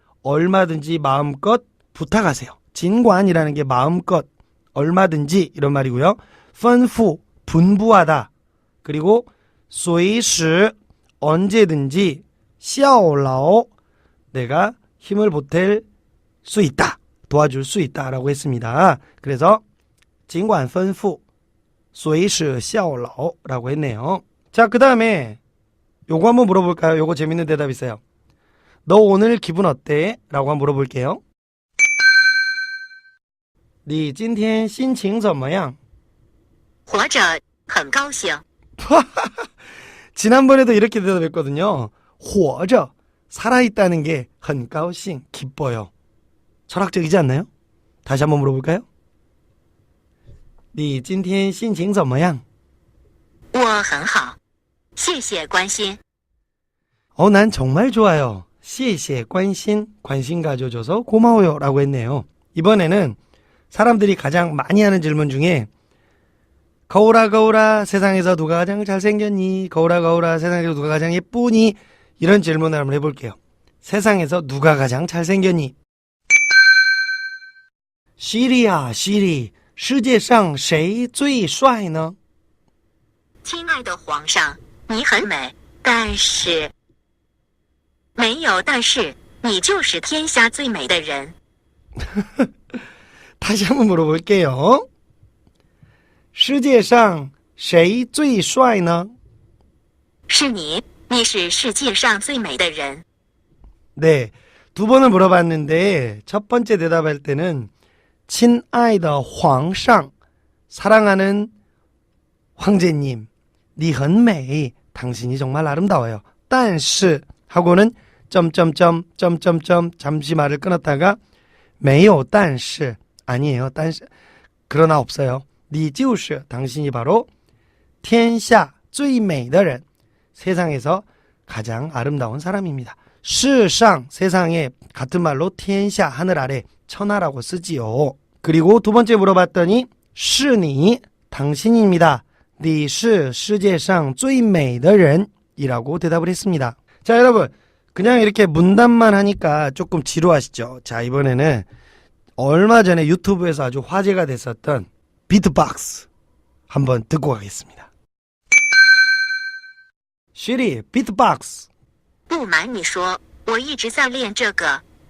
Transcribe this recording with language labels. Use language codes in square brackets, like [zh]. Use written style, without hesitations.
[ko] 얼마든지 마음껏 부탁하세요. 尽管이라는 게 마음껏, 얼마든지 이런 말이고요. 吩咐, 분부하다. 그리고 随时, 언제든지, 效劳, 내가 힘을 보탤 수 있다. 도와줄 수 있다라고 했습니다. 그래서 [zh] 尽管吩咐,随时效劳 [ko] 라고 했네요. 자, 그 다음에 요거 한번 물어볼까요? 요거 재밌는 대답 있어요. 너 오늘 기분 어때? 라고 한번 물어볼게요. [zh] 你今天心情怎么样? 活着很高兴， [ko] 지난번에도 이렇게 대답했거든요. [zh] 活着, [ko] 살아있다는 게 [zh] 很高兴, [ko] 기뻐요. 철학적이지 않나요? 다시 한번 물어볼까요? [zh] 你今天心情怎么样? 我很好，谢谢关心。 [ko] 난 정말 좋아요. [zh] 谢谢关心, [ko] 관심 가져줘서 고마워요 라고 했네요. 이번에는 사람들이 가장 많이 하는 질문 중에 거울아 거울아 세상에서 누가 가장 잘생겼니? 거울아 거울아 세상에서 누가 가장 예쁘니? 이런 질문을 한번 해볼게요. 세상에서 누가 가장 잘생겼니? 시리야 시리 [zh] 世界上谁最帅呢？亲爱的皇上，你很美，但是没有但是，你就是天下最美的人。 [ko] 다시 한번 물어볼게요. [zh] 世界上谁最帅呢？是你，你是世界上最美的人。 [ko] 네, 두 번을 물어봤는데 첫 번째 대답할 때는 [zh] 亲爱的皇上, [ko] 사랑하는 황제님, [zh] 你很美, [ko] 당신이 정말 아름다워요. 但是 하고는 점점점 점점점 잠시 말을 끊었다가 [zh] 没有但是 [ko] 아니에요. 但是 그러나 없어요. [zh] 你就是 [ko] 당신이 바로 [zh] 天下最美的人, [ko] 세상에서 가장 아름다운 사람입니다. 世上 세상에 같은 말로 天下 하늘 아래 천하라고 쓰지요. 그리고 두 번째 물어봤더니 [zh] 是你 [ko] 당신입니다. [zh] 你是世界上最美的人 [ko] 이라고 대답을 했습니다. 자, 여러분, 그냥 이렇게 문답만 하니까 조금 지루하시죠? 자, 이번에는 얼마 전에 유튜브에서 아주 화제가 됐었던 비트박스 한번 듣고 가겠습니다. 시리, 비트박스. [zh] 不瞒你说，我一直在练这个。